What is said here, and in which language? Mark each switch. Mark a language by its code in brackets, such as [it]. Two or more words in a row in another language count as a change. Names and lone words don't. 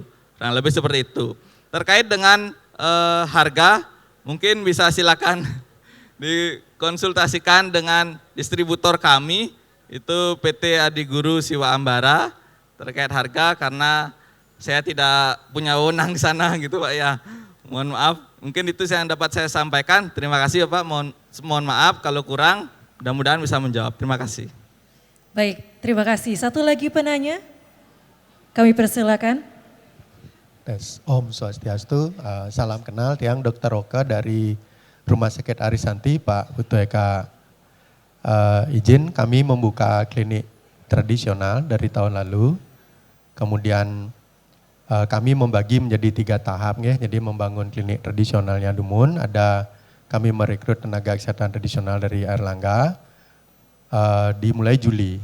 [id] Kurang lebih seperti itu. Terkait dengan harga, mungkin bisa silakan dikonsultasikan dengan distributor kami, itu PT Adi Guru Siwa Ambara, terkait harga karena saya tidak punya wewenang di sana gitu Pak ya. Mohon maaf, mungkin itu yang dapat saya sampaikan. Terima kasih Pak, mohon maaf kalau kurang, mudah-mudahan bisa menjawab. Terima kasih. Baik, terima kasih. Satu lagi penanya, kami persilakan. Tes. [ban] Om Swastiastu, [id] salam kenal Tiang Dr. Oka dari Rumah Sakit Arisanti, Pak Putu Eka. Izin kami membuka klinik tradisional dari tahun lalu. Kemudian kami membagi menjadi 3 tahap ya. Jadi membangun klinik tradisionalnya Dumun, kami merekrut tenaga kesehatan tradisional dari Airlangga dimulai Juli.